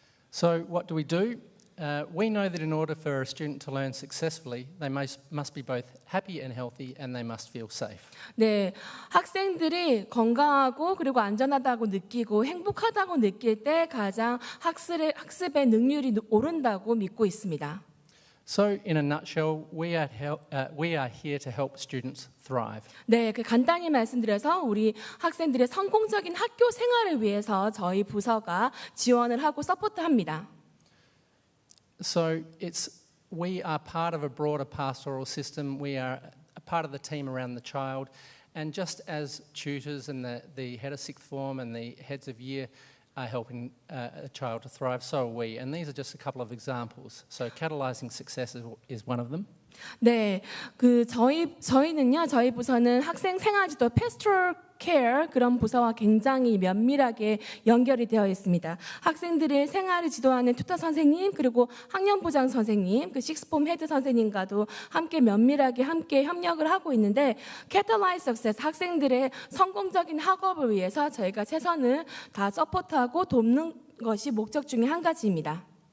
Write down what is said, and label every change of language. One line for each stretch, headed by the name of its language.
English: So what do? We know that in order for a student to learn successfully, they must be both happy and healthy, and they must feel safe.
Korean: 네, 학생들이 건강하고 그리고 안전하다고 느끼고 행복하다고 느낄 때 가장 학습의 능률이 오른다고 믿고 있습니다.
English: So, in a nutshell, we are here to help students thrive.
Korean: 네, 간단히 말씀드려서 우리 학생들의 성공적인 학교 생활을 위해서 저희 부서가 지원을 하고 서포트합니다.
English: So we are part of a broader pastoral system. We are a part of the team around the child, and just as tutors and the head of sixth form and the heads of year are helping a child to thrive, so are we. And these are just a couple of examples. So catalysing success is one of them.
Korean: 네, 저희는요, 저희 부서는 학생 생활지도 Pastoral Care 그런 부서와 굉장히 면밀하게 연결이 되어 있습니다. 학생들의 생활을 지도하는 튜터 선생님 그리고 학년부장 선생님, 그 식스폼 헤드 선생님과도 함께 면밀하게 함께 협력을 하고 있는데 Catalyze Success 학생들의 성공적인 학업을 위해서 저희가 최선을 다 서포트하고 돕는 것이 목적 중에 한 가지입니다.